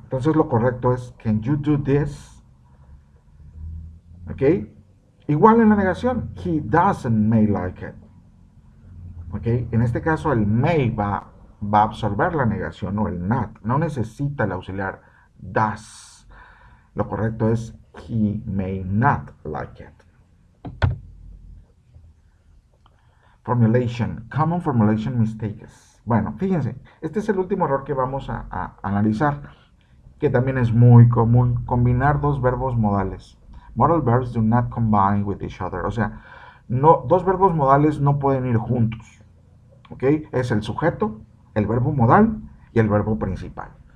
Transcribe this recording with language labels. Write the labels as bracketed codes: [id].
[es] Entonces lo correcto es [en] can you do this? [es] ¿Ok? Igual en la negación. [en] He doesn't may like it. ¿Ok? [es] En este caso el may va a absorber la negación o el not. No necesita el auxiliar does. Lo correcto es [en] he may not like it. Formulation. Common formulation mistakes. [es] Bueno, fíjense, este es el último error que vamos a analizar, que también es muy común, combinar dos verbos modales. [en] Modal verbs do not combine with each other. [es] O sea, dos verbos modales no pueden ir juntos. ¿Ok? Es el sujeto, el verbo modal y el verbo principal.